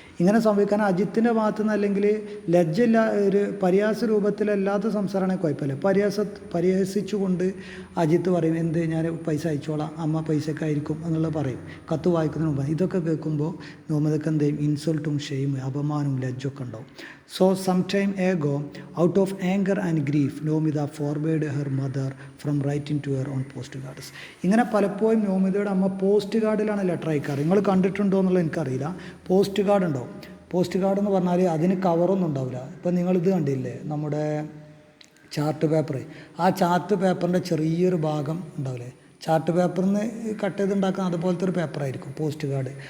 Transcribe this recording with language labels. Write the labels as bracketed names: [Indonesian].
[Malayalam] ഇങ്ങനെ സംഭവിക്കാൻ അജിത്തിൻ്റെ ഭാഗത്തു നിന്ന് അല്ലെങ്കിൽ ലജ്ജയില്ല, ഒരു പരിഹാസ രൂപത്തിലല്ലാത്ത സംസാരമാണെങ്കിൽ കുഴപ്പമില്ല. പരിഹസിച്ചുകൊണ്ട് അജിത്ത് പറയും, എന്ത് ഞാൻ പൈസ അയച്ചോളാം, അമ്മ പൈസയൊക്കെ ആയിരിക്കും എന്നുള്ളത് പറയും കത്ത് വായിക്കുന്നതിന് മുമ്പ്. ഇതൊക്കെ കേൾക്കുമ്പോൾ നോമിതയ്ക്ക് എന്ത് ചെയ്യും? ഇൻസൾട്ടും ഷെയിം അപമാനവും ലജ്ജൊക്കെ ഉണ്ടാവും. [English] So some time ago, out of anger and grief, Nomida forbade her mother from writing to her on postcards. [Malayalam] ഇങ്ങനെ പലപ്പോഴും നോമിതയുടെ അമ്മ പോസ്റ്റ് കാർഡിലാണ് ലെറ്റർ അയക്കാറ്. നിങ്ങൾ കണ്ടിട്ടുണ്ടോ എന്നുള്ളത് എനിക്കറിയില്ല. പോസ്റ്റ് കാർഡ് ഉണ്ടാവും. പോസ്റ്റ് കാർഡ് എന്ന് പറഞ്ഞാൽ അതിന് കവറൊന്നും ഉണ്ടാവില്ല. ഇപ്പം നിങ്ങളിത് കണ്ടില്ലേ, നമ്മുടെ ചാർട്ട് പേപ്പർ, ആ ചാർട്ട് പേപ്പറിൻ്റെ ചെറിയൊരു ഭാഗം ഉണ്ടാവില്ലേ, ചാർട്ട് പേപ്പറിൽ നിന്ന് കട്ട് ചെയ്തുണ്ടാക്കുന്ന അതുപോലത്തെ ഒരു പേപ്പറായിരിക്കും പോസ്റ്റ് കാർഡ്.